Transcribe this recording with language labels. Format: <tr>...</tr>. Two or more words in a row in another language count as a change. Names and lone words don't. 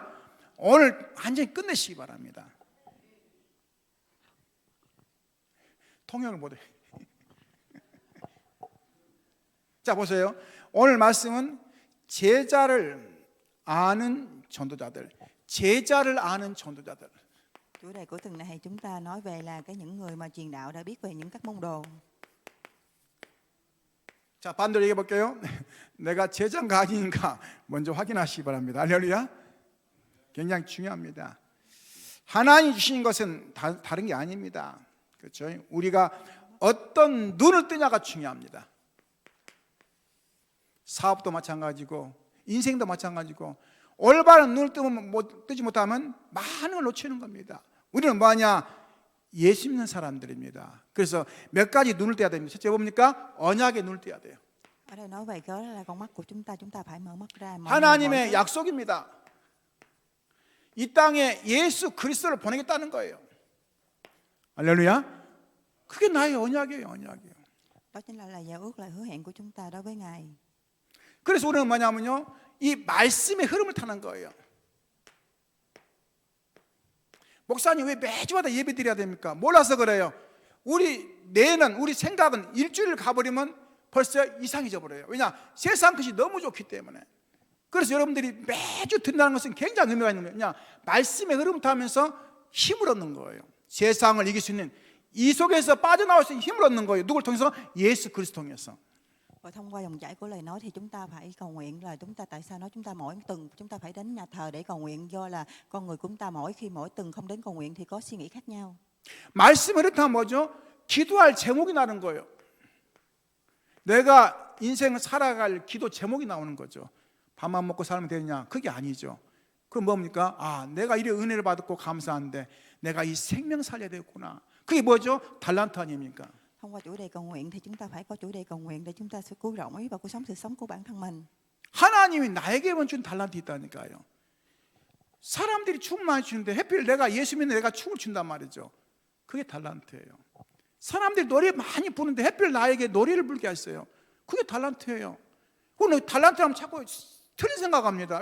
<ko>오늘 완전히 끝내시기 바랍니다. 통역을 못해. 자 보세요. 오늘 말씀은 제자를 아는 전도자들. 제자를 아는 전도자들.</ko> <vi>Chủ đề của tuần này chúng ta nói về là những người mà truyền đạo đã biết về những các môn đồ.</vi> <ko>자 반대로 얘기해 볼게요. 내가 제자인가 아닌가 먼저 확인하시기 바랍니다. 할렐루야. 굉장히 중요합니다. 하나님 주신 것은 다른 게 아닙니다. 그렇죠? 우리가 어떤 눈을 뜨냐가 중요합니다. 사업도 마찬가지고 인생도 마찬가지고 올바른 눈을 뜨지 못하면 많은 걸 놓치는 겁니다. 우리는 뭐하냐? 예수 믿는 사람들입니다. 그래서 몇 가지 눈을 떼야 됩니다. 첫째 뭡니까? 언약에 눈을 떼야 돼요.</ko> <vi>Ở đây nói về đó là con mắt của chúng ta phải mở mắt ra.</vi> <ko>하나님의 약속입니다. 이 땅에 예수 그리스도를 보내겠다는 거예요. 할렐루야. 그게 나의 언약이에요. 언약이에요.</ko> <vi>Đó chính là giao ước, là hứa hẹn của chúng ta đối với Ngài.</vi> <ko>그래서 우리는 뭐냐면요, 이 말씀의 흐름을 타는 거예요. 목사님 왜 매주마다 예배 드려야 됩니까? 몰라서 그래요. 우리 뇌는, 우리 생각은 일주일 가버리면 벌써 이상해져 버려요. 왜냐? 세상 것이 너무 좋기 때문에. 그래서 여러분들이 매주 드린다는 것은 굉장히 의미가 있는 거예요. 그냥 말씀의 흐름을 타면서 힘을 얻는 거예요. 세상을 이길 수 있는, 이 속에서 빠져나올 수 있는 힘을 얻는 거예요. 누굴 통해서? 예수 그리스도 통해서.</ko> <vi>Và thông qua dòng chảy của lời nói thì chúng ta phải cầu nguyện. Là chúng ta tại sao nói chúng ta mỗi tuần chúng ta phải đến nhà thờ để cầu nguyện? Do là con người của chúng ta mỗi tuần không đến cầu nguyện thì có suy nghĩ khác nhau.</vi> <ko>말씀을 흐르면 뭐죠? 기도할 제목이 나는 거예요. 내가 인생을 살아갈 기도 제목이 나오는 거죠. 밥만 먹고 살면 되느냐? 그게 아니죠. 그럼 뭡니까? 아, 내가 이래 은혜를 받았고 감사한데 내가 이 생명 살려야 되겠구나. 그게 뭐죠? 달란트 아닙니까?</ko> <vi>Thông qua chủ đề cầu nguyện thì chúng ta phải có chủ đề cầu nguyện để chúng ta sẽ cứu rỗi và cuộc sống sự sống của bản thân mình.</vi> <ko>하나님이 나에게만 준 달란트 있다니까요. 사람들이 춤 많이 추는데 하필 내가 예수 믿는 내가 춤을 춘단 말이죠. 그게 달란트예요. 사람들이 노래 많이 부르는데 하필 나에게 노래를 불게 했어요. 그게 달란트예요. 그건 달란트라면 자꾸 틀린 생각합니다.</ko>